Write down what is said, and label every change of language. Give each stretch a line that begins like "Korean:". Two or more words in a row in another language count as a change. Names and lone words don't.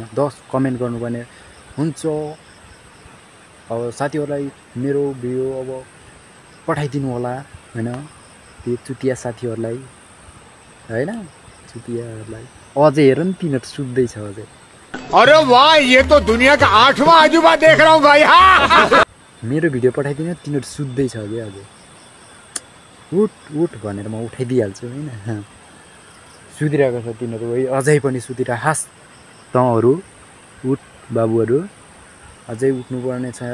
Nepali: 10 कमेन्ट गर्नुपर्ने हुन्छ। अब साथीहरूलाई मेरो भिडियो अब पठाइदिनु होला होइन, त्यो चुतिया साथीहरूलाई होइन, चुतियाहरूलाई। अझै हेर नि तिनीहरू सुत्दैछ अझै।
Hindi: अरे वाह, ये तो दुनिया का 8वां अजूबा देख रहा हूँ भाई।
Nepali: मेरो भिडियो पठाइदिनु, तिनीहरू सुत्दैछ अझै अझै। उठ भनेर म उठाइदिइहाल्छु होइन। सुतिरहेको छ तिनीहरू है, अझै पनि सुतिरहेस् तँहरू। उठ बाबुहरू, अझै उठ्नुपर्ने छ।